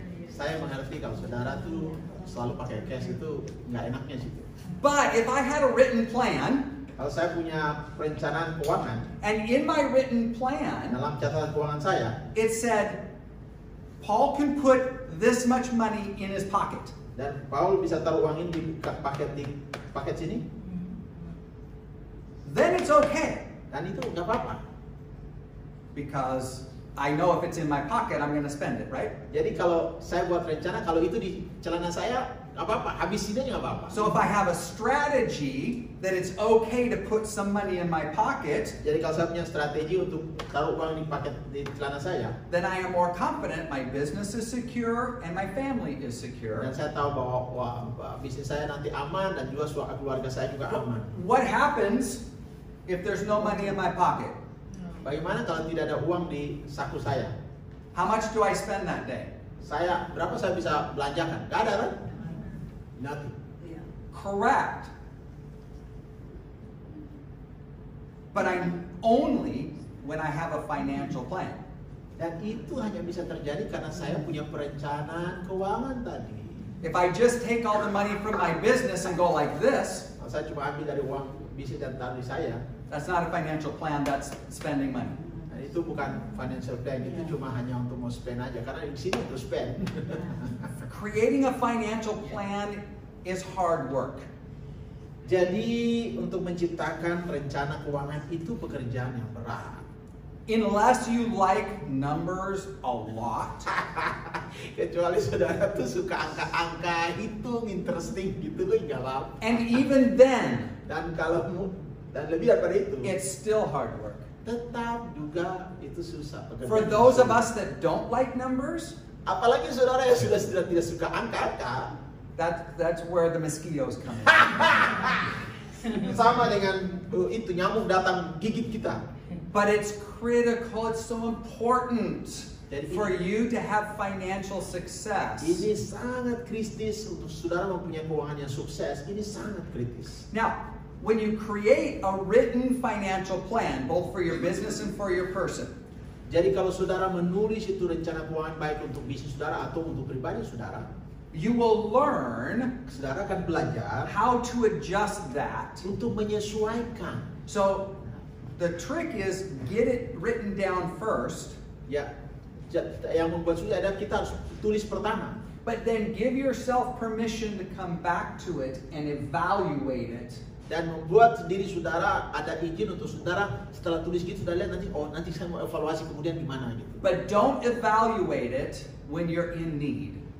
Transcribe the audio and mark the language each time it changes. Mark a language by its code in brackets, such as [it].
[id] saya mengerti kalau saudara tuh selalu pakai cash itu nggak enaknya sih. [en] But if I had a written plan, [id] Kalau saya punya perencanaan keuangan, [en] and in my written plan, [id] dalam catatan keuangan saya, [en] it said, Paul can put this much money in his pocket. [id] dan Paul bisa taruh uang ini di paket sini, [en] Then it's okay. [id] dan itu nggak apa-apa. [en] Because I know if it's in my pocket, I'm going to spend it, right? [id] Jadi kalau saya buat rencana, kalau itu di celana saya, nggak apa-apa, habisin aja nggak apa-apa. [en] So if I have a strategy that it's okay to put some money in my pocket, [id] Jadi kalau saya punya strategi untuk taruh uang di paket di celana saya, [en] then I am more confident my business is secure and my family is secure. [id] dan saya tahu bahwa bisnis saya nanti aman dan juga keluarga saya juga aman. [en] What happens if there's no money in my pocket? [id] Bagaimana kalau tidak ada uang di saku saya? [en] How much do I spend that day? [id] Berapa saya bisa belanjakan? Gak ada kan? [en] Nothing. [id] Iya. [en] Correct. But I'm only when I have a financial plan. [id] Dan itu hanya bisa terjadi karena saya punya perencanaan keuangan tadi. [en] If I just take all the money from my business and go like this, [id] Kalau saya cuma ambil dari uang bisnis dan taruh di saya, [en] that's not a financial plan, that's spending money. [id] nah itu bukan [en] financial plan, [id] itu cuma hanya untuk mau spend aja. Karena di sini untuk spend. [en] Creating a financial plan is hard work. [id] Jadi untuk menciptakan rencana keuangan itu pekerjaan yang berat. [en] Unless you like numbers a lot, [id] Kecuali saudara tuh suka angka-angka, hitung, interesting gitu loh, nggak apa. [en] and even then, [id] Dan lebih daripada itu, [en] it's still hard work. [id] tetap juga itu susah pekerjaan. [en] For those of us that don't like numbers, [id] Apalagi saudara yang sudah tidak suka angka-angka, [en] that's where the mosquitoes come in. [id] sama dengan itu nyamuk datang gigit kita. [en] But it's critical, it's so important [id] Jadi [en] for you to have financial success. [id] Ini sangat kritis untuk saudara mempunyai keuangan yang sukses. Ini sangat kritis. [en] Now, when you create a written financial plan, both for your business and for your person, [id] Jadi kalau saudara menulis itu rencana keuangan baik untuk bisnis saudara atau untuk pribadi saudara, [en] you will learn [id] saudara akan belajar [en] how to adjust that. [id] untuk menyesuaikan. [en] So, the trick is get it written down first, [id] Ya, yang membuat susah adalah kita harus tulis pertama. [en] but then give yourself permission to come back to it and evaluate it. [id] Dan membuat sendiri saudara ada izin untuk saudara setelah tulis gitu saudara lihat nanti saya mau evaluasi kemudian gimana gitu. [en] But don't evaluate it when you're in need.